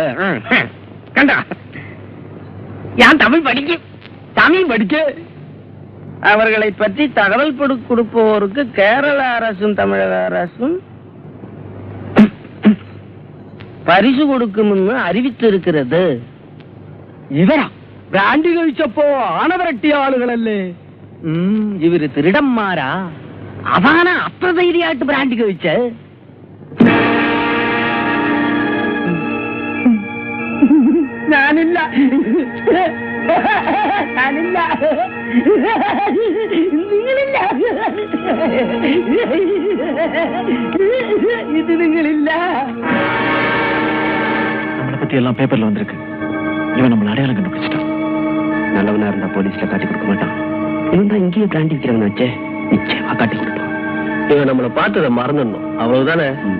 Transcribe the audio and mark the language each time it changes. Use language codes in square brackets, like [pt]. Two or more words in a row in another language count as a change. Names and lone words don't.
[ta] கண்டா யான் தமிழ் படிக்க தமிழ் படிக்க. அவர்களை பற்றி தகவல் கொடுப்போருக்கு கேரள அரசும் தமிழக அரசும் பரிசு கொடுக்கும்னு அறிவித்திருக்கிறது. [ml] ഇവരാ ബ്രാൻഡ് കഴിച്ചപ്പോ ആണവരട്ടിയ ആളുകളല്ലേ? ഇവര് തിരുടന്മാരാ. അതാണ് അത്ര ധൈര്യമായിട്ട് ബ്രാൻഡ് കഴിച്ച്. ഞാനില്ല ഞാനില്ല നിങ്ങളില്ല ഇത് നിങ്ങളില്ല. [ta] நம்மளை பத்தி எல்லாம் பேப்பர்ல வந்திருக்கு. இவன் நம்மள அடையாளம் கண்டுபிடிச்சிட்டான். நல்லவனா இருந்தா போலீஸ்ல காட்டி கொடுக்க மாட்டான். இவன் தான் இங்கேயே பிராண்டி விற்கிறவன் வச்சே, நிச்சயமா காட்டி கொடுப்பான். இவன் நம்மளை பார்த்ததை மறந்துடணும், அவ்வளவுதானே?